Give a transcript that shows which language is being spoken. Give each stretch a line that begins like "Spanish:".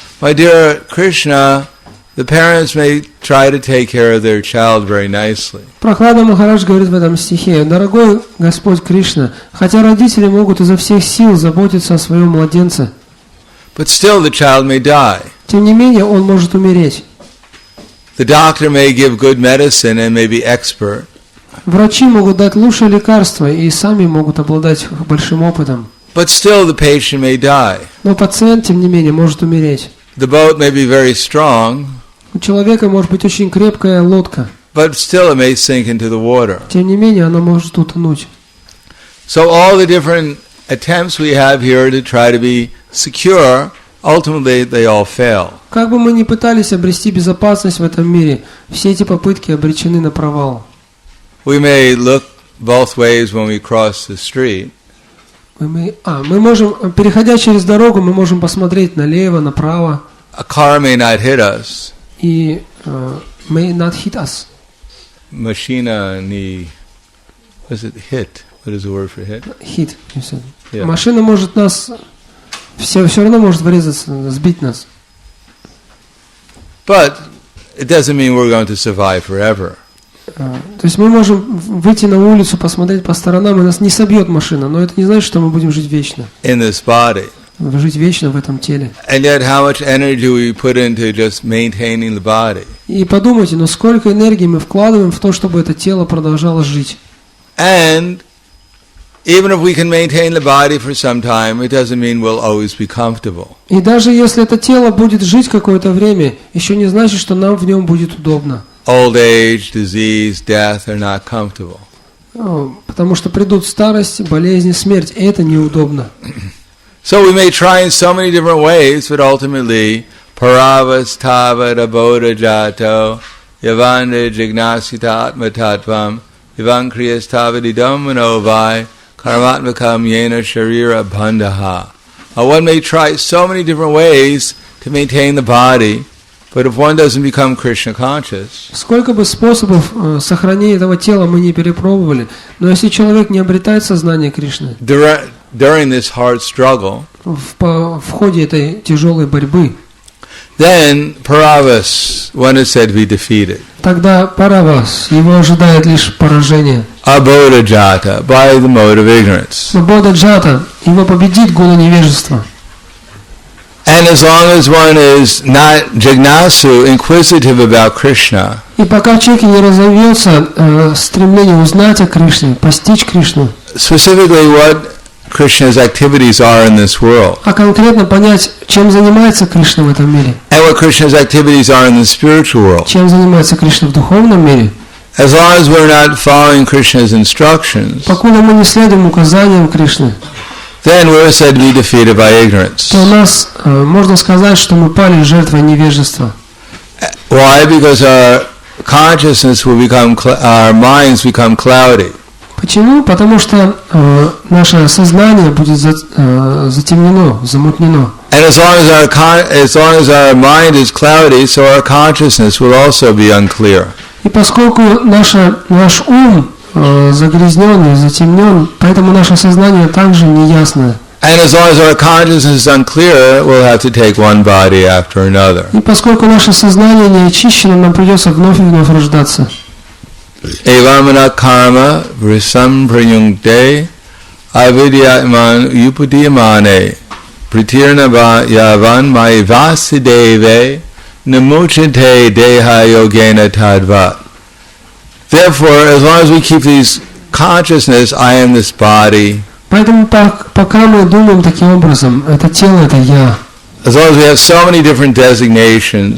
English: My dear Krishna, the parents may try to take care of their child very nicely.
Russian: Прахлада Махарадж говорит в этом стихе: дорогой Господь Кришна, хотя родители могут изо всех сил заботиться о своем младенце,
English: but still the child may die.
Russian: Тем не менее, он может умереть.
English: The doctor may give good medicine and may be expert.
Russian: Врачи могут дать лучшее лекарство и сами могут обладать большим опытом.
English: But still the patient may die.
Russian: Но пациент, тем не менее, может умереть.
English: The boat may be very strong.
Russian: У человека может быть очень крепкая лодка.
English: But still it may sink into the water.
Russian: Тем не менее, она может утонуть.
English: So all the different attempts we have here to try to be secure, ultimately they all fail.
Russian: Как бы мы ни пытались обрести безопасность в этом мире, все эти попытки обречены на провал.
English: We may look both ways when we cross the street.
Russian: Мы можем, переходя через дорогу, мы можем посмотреть налево, направо.
English: A car may not hit us. И may not hit us.
Russian: Машина не...
English: What is it? Hit. What is the word for hit? Hit, you said. Yeah.
Russian: Машина может нас... Все равно может врезаться, сбить нас.
English: But it doesn't mean we're going to survive forever.
Russian: То есть мы можем выйти на улицу, посмотреть по сторонам, и нас не собьет машина, но это не значит, что мы будем жить вечно.
English: In this body.
Russian: Жить вечно в этом теле.
English: And yet how much energy we put into just maintaining the body.
Russian: И подумайте, но сколько энергии мы вкладываем в то, чтобы это тело продолжало жить.
English: And even if we can maintain the body for some time, it doesn't mean we'll always be comfortable.
Russian: И даже если это тело будет жить какое-то время, еще не значит, что нам в нем будет удобно.
English: Old age, disease, death are not comfortable.
Russian: Потому что придут старость, болезни, смерть, и это неудобно.
English: So we may try in so many different ways, but ultimately,
Sanskrit: paravastava raboda jato, yavanda jignasita atma tattvam, yavankriyastava didam manovai, karmatmakam yena sharira bandhaha.
English: One may try so many different ways to maintain the body, but if one doesn't become Krishna conscious,
Russian: сколько бы способов сохранения этого тела мы не перепробовали, но если человек не обретает сознание Кришны,
English: during this hard struggle,
Russian: в ходе этой тяжелой борьбы,
English: then paravas, one is said to be defeated.
Russian: Тогда паравас, его ожидает лишь поражение.
Sanskrit: Abodha jata,
English: by the mode of ignorance.
Russian: Бодха джата, его победит гуна невежества.
English: And as long as one is not jignasu, inquisitive about Krishna,
Russian: И пока в человеке не разовьется стремление узнать о Кришне, постичь Кришну,
English: specifically what Krishna's activities are in this world,
Russian: а конкретно понять, чем занимается Кришна в этом мире,
English: and what Krishna's activities are in the spiritual world,
Russian: чем занимается Кришна в духовном мире,
English: as long as we're not following Krishna's instructions,
Russian: покуда мы не следуем указаниям Кришны,
English: then we're said to be defeated by ignorance.
Russian: то у нас, можно сказать, что мы пали жертвой невежества.
English: Why? Because our consciousness will become, our minds become cloudy.
Russian: Почему? Потому что наше сознание будет затемнено, замутнено.
English: And as long as our mind is cloudy, so our consciousness will also be unclear.
Russian: И поскольку наш ум загрязнен и затемнен, поэтому наше сознание также неясное.
English: And as long as our consciousness is unclear, we'll have to take one body after another.
Russian: И поскольку наше сознание не очищено, нам придется вновь и вновь рождаться.
Sanskrit: Evamana karma vrisam prayungte avidyatman upadiyamane pritirna yavan maivasideve namuchite deha yogena tadvat.
English: Therefore, as long as we keep these consciousness, I am this body.
Russian: Поэтому пока мы думаем таким образом, это тело, это я.
English: As long as we have so many different designations.